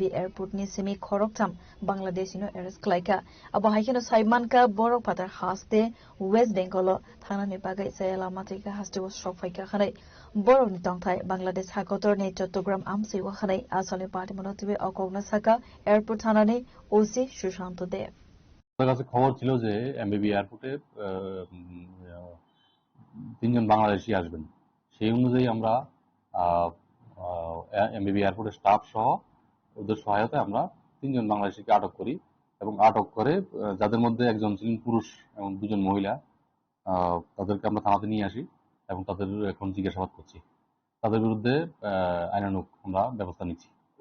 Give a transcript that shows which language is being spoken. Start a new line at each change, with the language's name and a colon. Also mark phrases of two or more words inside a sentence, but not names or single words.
Kok Borok: airport ni simi khoroktham Bangladeshino arrest klaika abo haikeno saimanka borok patar haste West Bengal thanane bagai sayala matika haste was shopfaika khanai borok ni tongthai Bangladesh hakotor ne Chattogram amsi wa khanai asale Patimanote okogna saka airport thanane OC Shushanto Dev
Bangla: আমার কাছে খবর ছিল যে এমবিবি এয়ারপোর্টে তিনজন বাংলাদেশি আসবেন সেই অনুযায়ী আমরা এমবিবি এয়ারপোর্টের স্টাফ সহ ওদের সহায়তায় আমরা তিনজন বাংলাদেশিকে আটক করি এবং আটক করে যাদের মধ্যে একজন ছিলেন পুরুষ এবং দুজন মহিলা তাদেরকে আমরা থানাতে নিয়ে আসি এবং তাদের এখন জিজ্ঞাসাবাদ করছি তাদের বিরুদ্ধে আইনানুগ আমরা ব্যবস্থা নিচ্ছি